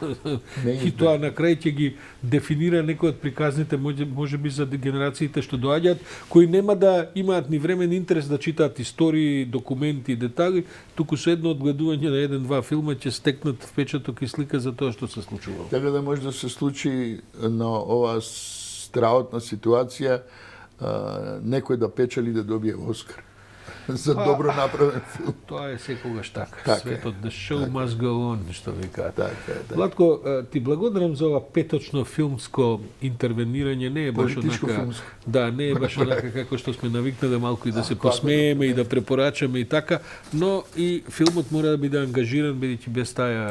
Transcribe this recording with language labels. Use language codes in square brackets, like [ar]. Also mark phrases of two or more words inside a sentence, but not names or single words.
[mk] И тоа на крај ќе ги дефинира некои од приказните, може би за генерациите што доаѓаат, кои нема да имаат ни време ни интерес да читаат истории, документи, детали, туку со едно одгледување на еден-два филма ќе стекнат впечаток и слика за тоа што се случило. Така да може да се случи на оваа страотна ситуација некој да печели да добие Оскар за добро направен филм. Тоа е секогаш така. Светот [en] the show must go on, [mk] што викаат. Така. Владко, ти благодарам за ова петочно филмско интервенирање, не е баш онака. Да, не е баш онака како што сме навикнале малку и да се посмееме и да препорачаме и така, но и филмот мора да биде ангажиран бидејќи без таа